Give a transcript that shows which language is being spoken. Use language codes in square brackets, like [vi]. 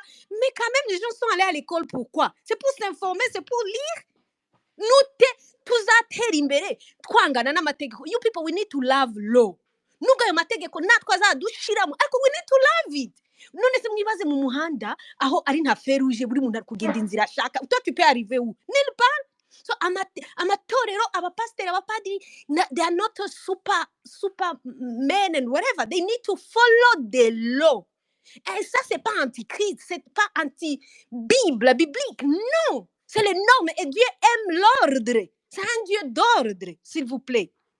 [fr] Mais quand même les gens sont allés à l'école, pourquoi? C'est pour s'informer, c'est pour lire. [rw] Nous tuzatera imbere twangana n'amategeko. [en] You people, we need to love law. [rw] Nubwo ayo mategeko natwe azadushiramo, ariko [en] we need to love it. [rw] None se mwibaze mu muhanda aho ari nta feruje buri muntu ari kugenda inzira ashaka, [fr] toi tu peux arriver où? Nulle part. [en] So [rw] amatorero, abapasteri, abapadiri, [en] they are not a super men and whatever. They need to follow the law. [fr] Et ça, c'est pas anti-Christ, c'est pas anti-Bible, biblique, non. C'est les normes et Dieu aime l'ordre. C'est un Dieu d'ordre, s'il vous plaît.